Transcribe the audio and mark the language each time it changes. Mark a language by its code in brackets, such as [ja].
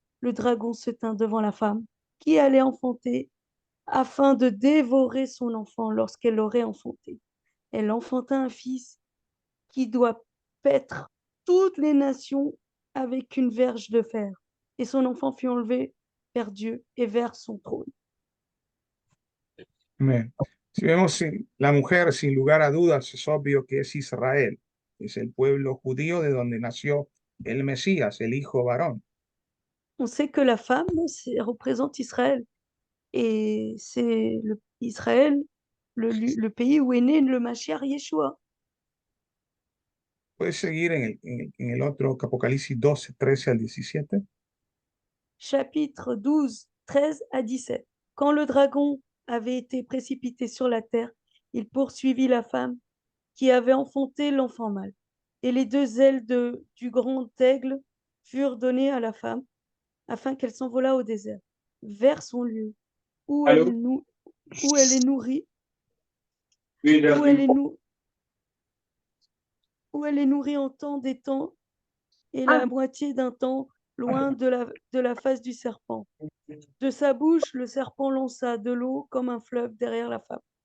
[fr] Le dragon se tint devant la femme qui allait enfanter afin de dévorer son enfant lorsqu'elle l'aurait enfanté. Elle enfanta un fils qui doit paître toutes les nations avec une verge de fer. Et son enfant fut enlevé vers Dieu et vers son trône. [es] Amén. Si vemos la mujer, sin lugar a dudas, es obvio que es Israel, es el pueblo judío de donde nació el Mesías, el hijo varón. [fr] On sait que la femme représente Israël. Et c'est Israël, le pays où est né le Mashiach Yeshua. [es] Puedes seguir en el otro Apocalipsis 12, 13 al 17. [fr] Chapitre 12, 13 à 17. Quand le dragon avait été précipité sur la terre, il poursuivit la femme qui avait enfanté l'enfant mâle. Et les 2 ailes du grand aigle furent données à la femme, afin qu'elle s'envolât au désert, vers son lieu, où elle est nourrie, où elle est nourrie en temps des temps et la moitié d'un temps loin de la face du serpent. De sa bouche, le serpent lança de l'eau comme un fleuve derrière la femme.